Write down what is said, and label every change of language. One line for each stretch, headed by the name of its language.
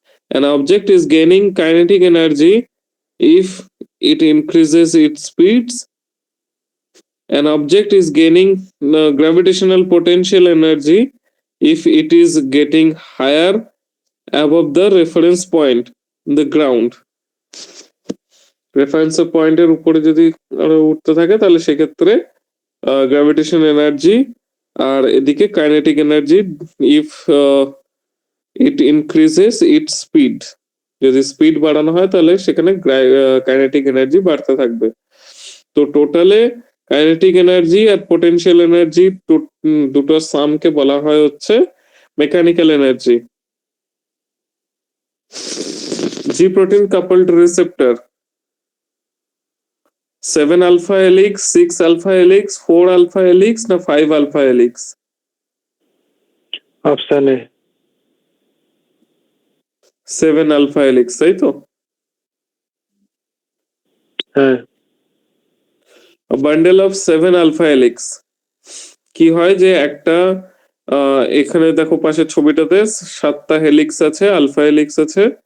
English: An object is gaining kinetic energy if it increases its speeds. An object is gaining gravitational potential energy if it is getting higher above the reference point, the ground.
Bangla: Reference পয়েন্টের উপরে যদি আরো উঠতে থাকে তাহলে সেক্ষেত্রে gravitation energy, আর এদিকে kinetic energy
English: If it increases its speed.
Bangla: যদি স্পিড বাড়ানো হয় তাহলে সেখানে কাইনেটিক এনার্জি বাড়তে থাকবে। তো টোটালে কাইনেটিক এনার্জি আর পোটেনশিয়াল এনার্জি দুটোর সামকে বলা হয় হচ্ছে মেকানিক্যাল এনার্জি।
English: G protein coupled receptor, 7 alpha helix, 6 alpha helix, 4 alpha helix না 5 alpha helix? Option A. 7 alpha helix,
Bangla: তাই তো? হ্যাঁ।
English: A bundle of 7 alpha helix,
Bangla: কি হয় যে একটা এখানে দেখো পাশের ছবিটাতে 7টা হেলিক্স আছে, আলফা হেলিক্স আছে।